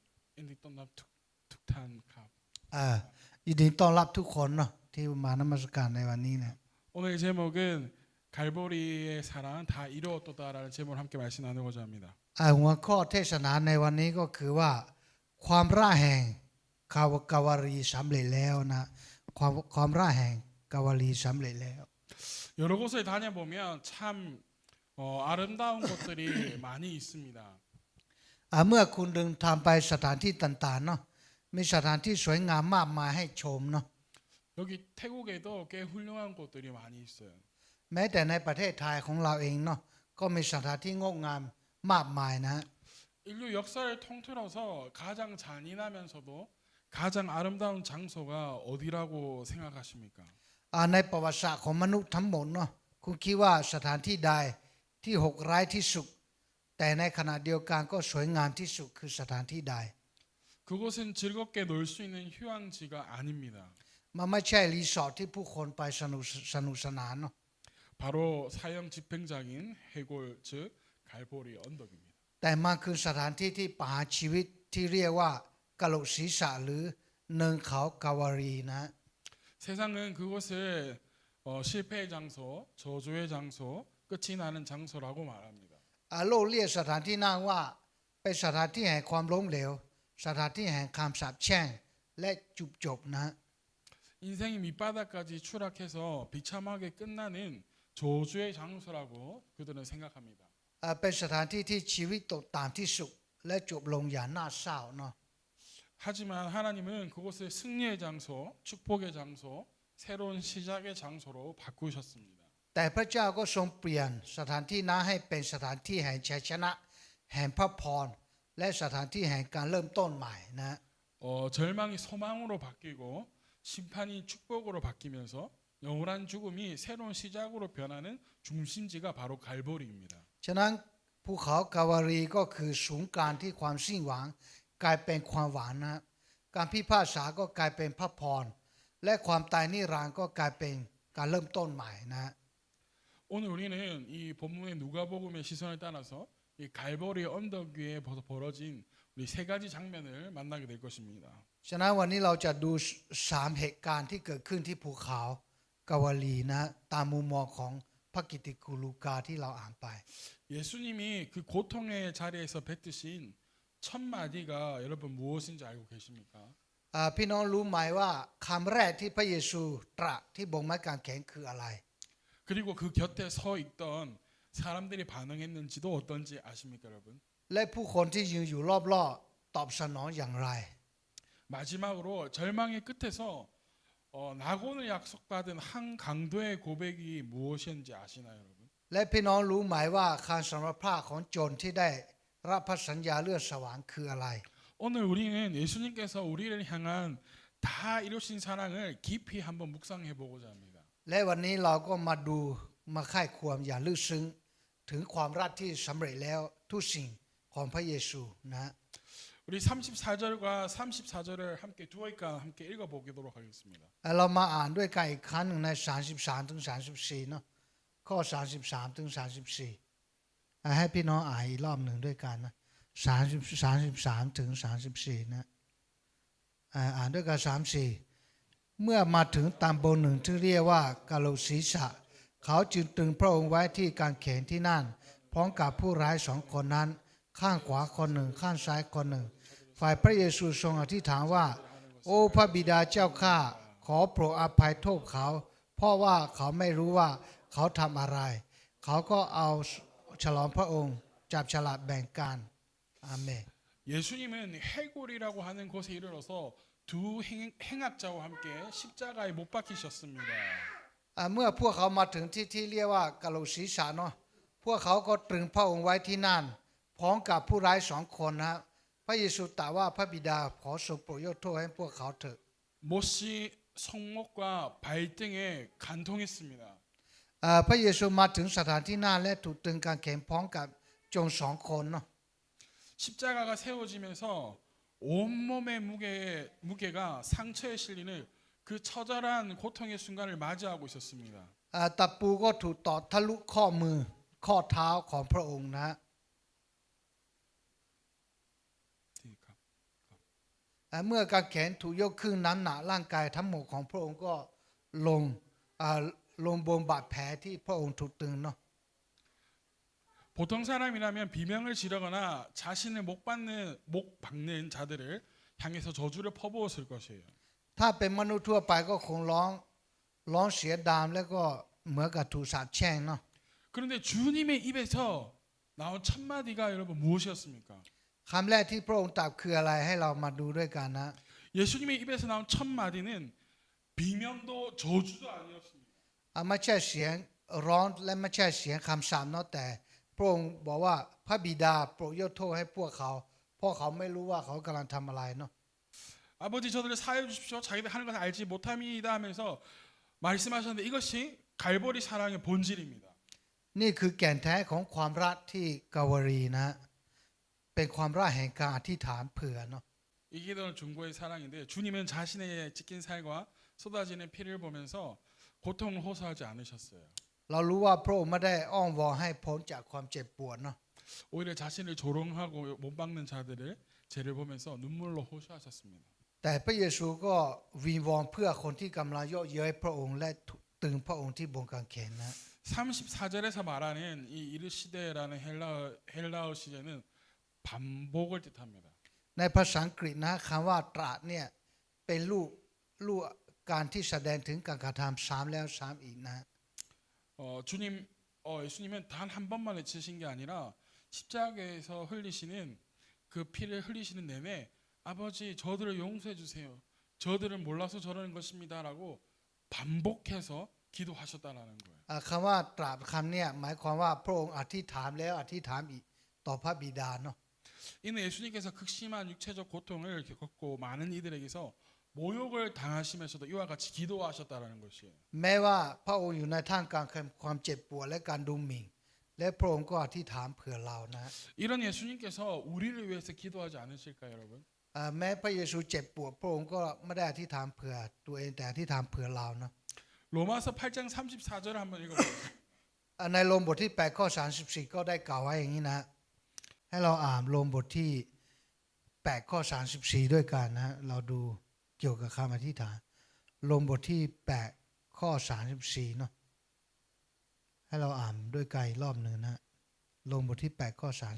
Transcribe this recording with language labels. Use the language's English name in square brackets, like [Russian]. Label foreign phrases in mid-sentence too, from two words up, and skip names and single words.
[Thai] ยินดีต้อนรับทุกท่านครับ ยินดีต้อนรับทุกคนเนาะที่มานมัสการในวันนี้นะ [Korean] 오늘 제목은 갈보리의 사랑 다 이루어졌다라는 제목을 함께 말씀 나누고자 합니다. [Thai] หัวข้อเทศนาในวันนี้ก็คือว่าความร่าแห่งกาวารีสำเร็จแล้วนะความร่าแห่งกาวารีสำเร็จแล้ว [Korean] 여러 곳을 다녀보면 참 아름다운 곳들이 많이 있습니다. [Thai] เมื่อคุณเดินทางไปสถานที่ต่างๆเนาะมีสถานที่สวยงามมากมายให้ชมเนาะ [Korean] 여기 태국에도 꽤 훌륭한 곳들이 많이 있어요. [Thai] แม้แต่ในประเทศไทยของเราเองเนาะก็มีสถานที่งดงามมากมายนะ [Korean] 인류 역사를 통틀어서 가장 잔인하면서도 가장 아름다운 장소가 어디라고 생각하십니까? [Thai] ในประวัติศาสตร์ของมนุษย์ทั้งหมดเนาะคุณคิดว่าสถานที่ใดที่โหดร้ายที่สุดแต่ในขณะเดียวกันก็สวยงามที่สุดคือสถานที่ใด [Korean] 그곳은 즐겁게 놀 수 있는 휴양지가 아닙니다. [Thai] มันไม่ใช่รีสอร์ทที่ผู้คนไปสนุกสนานเนาะ [Korean] 바로 사형 집행장인 해골 즉 갈보리 언덕입니다. [Thai] แต่มันคือสถานที่ที่ประหารชีวิตที่เรียกว่ากะโหลกศีรษะหรือเนินเขากาวารีนะ [Korean] 세상은 그곳을 실패의 장소, 저주의 장소, 끝이 나는 장소라고 말합니다. [Thai] โลกเรียกสถานที่นั่นว่าเป็นสถานที่แห่งความล้มเหลวสถานที่แห่งคำสาปแช่งและจุบจบนะ [Korean] 인생이 밑바닥까지 추락해서 비참하게 끝나는 저주의 장소라고 그들은 생각합니다. [Thai] เป็นสถานที่ที่ชีวิตตกต่ำที่สุดและจบลงอย่างน่าเศร้าเนาะ [Korean] 하지만 하나님은 그곳을 승리의 장소, 축복의 장소, 새로운 시작의 장소로 바꾸셨습니다. [Thai] แต่พระเจ้าก็ทรงเปลี่ยนสถานที่นั้นให้เป็นสถานที่แห่งชัยชนะแห่งพระพรและสถานที่แห่งการเริ่มต้นใหม่นะ [Korean] 절망이 소망으로 바뀌고 심판이 축복으로 바뀌면서 영원한 죽음이 새로운 시작으로 변하는 중심지가 바로 갈보리입니다. [Thai] ฉะนั้นภูเขากาวารีก็คือศูนย์กลางที่ความสิ้นหวังกลายเป็นความหวังนะการพิพากษาก็กลายเป็นพระพรและความตายนิรันดร์ก็กลายเป็นการเริ่มต้นใหม่นะ [Korean] 오늘 우리는 이 본문의 누가복음의 시선을 따라서 이 갈보리 언덕 위에 벌어진 우리 세 가지 장면을 만나게 될 것입니다. [Thai] ฉะนั้นวันนี้เราจะดู3เหตุการณ์ที่เกิดขึ้นที่ภูเขากาวารีนะตามมุมมองของพระกิตติคุณลูกาที่เราอ่านไป [Korean] 예수님이 그 고통의 자리에서 뱉으신 첫 마디가 여러분 무엇인지 알고 계십니까? [Thai] พี่น้องรู้ไหมว่าคำแรกที่พระเยซูตรัสที่บนไม้กางเขนคืออะไร [Korean] 그리고 그 곁에 서 있던 사람들이 반응했는지도 어떤지 아십니까, 여러분? [Thai] และผู้คนที่ยืนอยู่รอบๆตอบสนองอย่างไร [Korean] 마지막으로 절망의 끝에서 낙원을 약속받은 한 강도의 고백이 무엇인지 아시나요, 여러분? [Thai] และพี่น้องรู้ไหมว่าคำสารภาพของโจรที่ได้รับพระสัญญาเลือดสวรรค์คืออะไร [Korean] 오늘 우리는 예수님께서 우리를 향한 다 이루신 사랑을 깊이 한번 묵상해 보고자 합니다. [Thai] และวันนี้เราก็มาค่ายควรอย่างลึกซึ้งถึงความรักที่สำเร็จแล้วทุกสิ่งของพระเยซูนะ [Korean] 우리 34절과 34절을 함께 두 절간 함께 읽어 보도록 하겠습니다. [Thai] เรามาอ่านด้วยกันอีกครั้งหนึ่งใน33ถึง34เนาะข้อ33ถึง34ให้พี่น้องอ่านอีกรอบหนึ่งด้วยกันนะ33ถึง34 นะอ่านด้วยกัน34เมื่อมาถึงตำบลหนึ่งที่เรียกว่ากะโหลกศีรษะเขาจึงตรึงพระองค์ไว้ที่กางเขนที่นั่นพร้อมกับผู้ร้าย2คนนั้นข้างขวาคนหนึ่งข้างซ้ายคนหนึ่งฝ่ายพระเยซูทรงอธิษฐานว่าโอ้พระบิดาเจ้าข้าขอโปรดอภัยโทษเขาเพราะว่าเขาไม่รู้ว่าเขาทำอะไรเขาก็เอาฉลองพระองค์จับฉลากแบ่งกันอาเมน [Korean] 예수님은 해골이라고 하는 곳에 이르러서 두 행악자와 함께 십자가에 못 박히셨습니다. [Thai] เมื่อพวกเขามาถึงที่เรียกว่ากะโหลกศีรษะเนาะพวกเขาก็ตรึงพระองค์ไว้ที่นั่นพร้อมกับผู้ร้าย2คนนะพระเยซูตรัสว่าพระบิดาขอทรงโปรดยกโทษให้พวกเขาเถิด [Korean] 못이 손목과 발등에 간통했습니다. [Thai] พระเยซูมาถึงสถานที่นั่นและถูกตรึงกางเขนพร้อมกับโจร2คนเนาะ [Korean] 십자가가 세워지면서 온몸의 무게가 상처에 실리는 그 처절한 고통의 순간을 맞이하고 있었습니다. [Thai] ตะปูก็ถูกตอกทะลุข้อมือข้อเท้าของพระองค์นะเมื่อกางเขนถูกยกขึ้นน้ำหนักร่างกายทั้งหมดของพระองค์ก็ลงอ่าลงบนบาดแผลที่พระองค์ถูกตึงเนาะ [Korean] 보통 사람이라면 비명을 지르거나 자신을 목 박는 자들을 향해서 저주를 퍼부었을 것이에요. [Thai] ถ้าเป็นมนุษย์ทั่วไปก็คงร้องเสียดามแล้วก็เหมือนกับถูกสาปแช่งเนาะ [Korean] 그런데 주님의 입에서 나온 첫 마디가 여러분 무엇이었습니까? [Thai] คำแรกที่พระองค์ตรัสคืออะไรให้เรามาดูด้วยกันนะ [Korean] 예수님의 입에서 나온 첫 마디는 비명도 저주도 아니었습니다. [Thai] ไม่ใช่เสียงร้องและไม่ใช่เสียงคำสาปเนาะแต่พระองค์บอกว่าพระบิดาโปรดยกโทษให้พวกเขาเพราะเขาไม่รู้ว่าเขากำลังทำอะไรเนาะ [Korean] 아버지 저들을 사하여 주십시오. 자기들 하는 것을 알지 못함이다 하면서 말씀하셨는데 이것이 갈보리 사랑의 본질입니다. [Thai] นี่คือแก่นแท้ของความรักที่กาวรีนะเป็นความรักแห่งการอธิษฐานเผื่อเนาะ [Korean] 이 기도는 중보의 사랑인데 주님은 자신의 찢긴 살과 쏟아지는 피를 보면서 고통을 호소하지 않으셨어요. [Thai] เรารู้ว่าพระองค์ไม่ได้อ้อนวอนให้พ้นจากความเจ็บปวดเนาะ [Korean] 오히려 자신을 조롱하고 못 박는 자들을 죄를 보면서 눈물로 호소하셨습니다. [Thai] แต่พระเยซูก็วิงวอนเพื่อคนที่กำลังเยาะเย้ยพระองค์และตึงพระองค์ที่บนกางเขนนะ [Korean] 34절에서 말하는 이 이르시데라는 헬라어 시제는 반복을 뜻합니다. [Thai] ในภาษาอังกฤษนะคำว่าตราเนี่ยเป็นรูปการที่แสดงถึงการกระทำซ้ำแล้วซ้ำอีกนะ [Korean] 예수님은 단 한 번만 외치신 게 아니라 십자가에서 흘리시는 그 피를 흘리시는 내내 아버지 저들을 용서해 주세요. 저들은 몰라서 저러는 것입니다라고 반복해서 기도하셨다라는 거예요. [Thai] คำว่าตราคำเนี่ยหมายความว่าพระองค์อธิษฐานแล้วอธิษฐานอีกต่อพระบิดาเนาะ [Korean] 이는 예수님께서 극심한 육체적 고통을 겪고 많은 이들에게서 모욕을 당하시면서도 이와 같이 기도하셨다라는 것이에요. [Thai] แม้ว่าพระองค์อยู่ในท่ามกลางความเจ็บปวดและการดูหมิ่นและพระองค์ก็อธิษฐานเผื่อเรานะ [Korean] 이런 예수님께서 우리를 위해서 기도하지 않으실까요, 여러분? [Thai] แม้พระเยซูเจ็บปวดพระองค์ก็ไม่ได้อธิษฐานเผื่อตัวเองแต่อธิษฐานเผื่อเรานะ [Korean] 로마서 8장 34절을 한번 읽어보세요. [Thai] ในโรมบทที่8ข้อ34ก็ได้กล่าวไว้อย่างนี้นะให้เราอ่านโรมบทที่8ข้อ34ด้วยกันนะเราดูเกี่ยวกับคำอธิษฐานโรมบทที่8ข้อ34เนาะให้เราอ่านด้วยกันอีกรอบหนึ่งนะโรมบทที่8ข้อ